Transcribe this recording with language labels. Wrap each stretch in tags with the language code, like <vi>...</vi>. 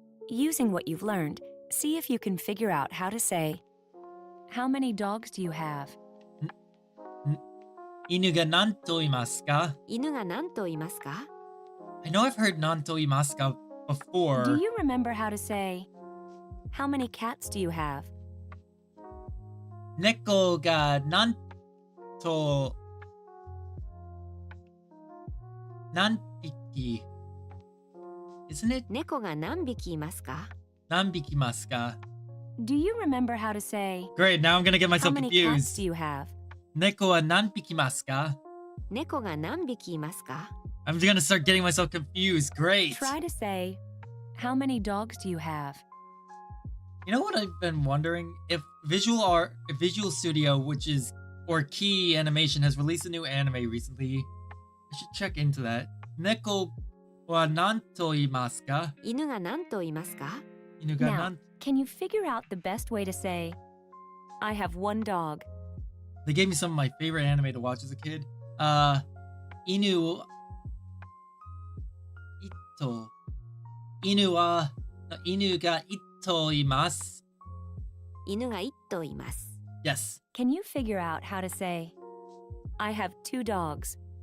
<en>Using what you've learned, see if you can figure out how to say, how many dogs do you have?</en> <ja>犬が何頭いますか? 犬が何頭いますか</ja> <en>I know I've heard</en> <ja>何頭いますか</ja> <en>before. Do you remember how to say, how many cats do you have?</en> <ja>猫が何頭何匹</ja> <en>Isn't it</en> <ja>猫が何匹いますか何匹いますか?</ja> <en>Do you remember how to say, Great, now I'm gonna get myself many cats confused. do you have?</en> <ja>猫は何匹いますか? 猫が何匹いますか</ja> <en>I'm gonna start getting myself confused. Great. Try to say, how many dogs do you have? You know what I've been wondering? If Visual Studio, or Key Animation has released a new anime recently, I should check into that.</en> <ja>猫は何頭いますか? 犬が何頭いますか犬が</ja> <en>Now,</en> <ja>何</ja> <en>can you figure out the best way to say, I have one dog? They gave me some of my favorite anime to watch as a kid.</en> <ja>犬一頭犬が一頭います。犬が1頭います</ja> <en>Yes. Can you figure out how to say, I have two dogs?</en>